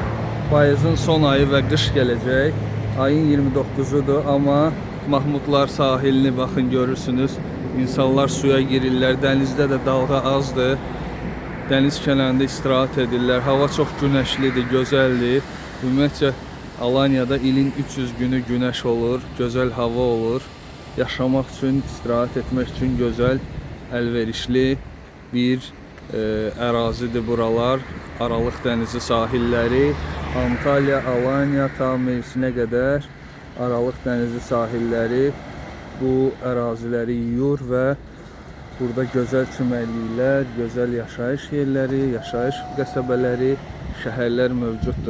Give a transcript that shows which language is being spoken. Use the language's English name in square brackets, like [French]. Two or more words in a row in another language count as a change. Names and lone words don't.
[Azerbaijani] Payızın son ayı və qış gələcək. Ayın 29'udur, amma Mahmudlar sahilini baxın görürsünüz. İnsanlar suya girirlər, dənizdə də dalğa azdır. Dəniz kənarında istirahat edirlər. Hava çox günəşlidir, gözəldir. Ümumiyyətcə Alanya'da ilin 300 günü [Turkish] güneş olur, güzel hava olur. Yaşamak için, istirahat etmek için güzel, [Azerbaijani] əlverişli bir ərazidir buralar. Aralıq dənizi sahilləri, Antalya, Alanya ta Mersinə qədər Aralıq dənizi sahilləri bu əraziləri yuyur və burada gözəl çimərliklər, gözəl yaşayış yerləri, yaşayış qəsəbələri, şəhərlər mövcuddur.